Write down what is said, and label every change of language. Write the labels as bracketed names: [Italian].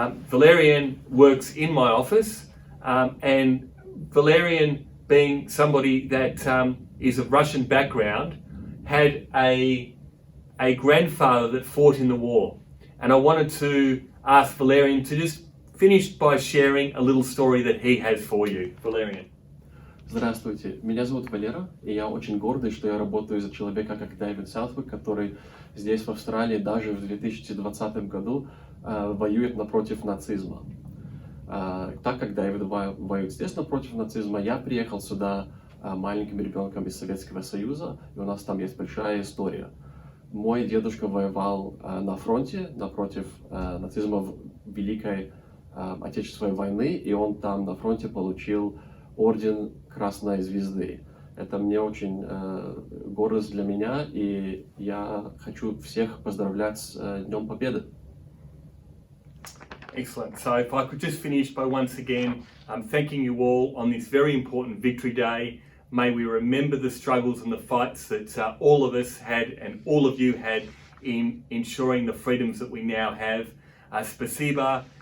[English] Valerian works in my office, and Valerian, being somebody that is of Russian background, had a grandfather that fought in the war. And I wanted to ask Valerian to just finish by sharing a little story that he has for you. Valerian. [Russian] Здравствуйте, меня зовут Валера, и я очень гордый, что я работаю за человека, как Дэвид Саутвик, который здесь, в Австралии, даже в 2020 году воюет напротив нацизма. Так как Дэвид воюет здесь напротив нацизма, я приехал сюда маленьким ребенком из Советского Союза, и у нас там есть большая история. Мой дедушка воевал на фронте напротив нацизма в Великой Отечественной войны, и он там на фронте получил орден Красной Звезды. Это мне очень гордость для меня, и я хочу всех поздравлять с Днем Победы. [English] Excellent. So if I could just finish by once again thanking you all on this very important Victory Day. May we remember the struggles and the fights that all of us had and all of you had in ensuring the freedoms that we now have. [Russian] Спасибо,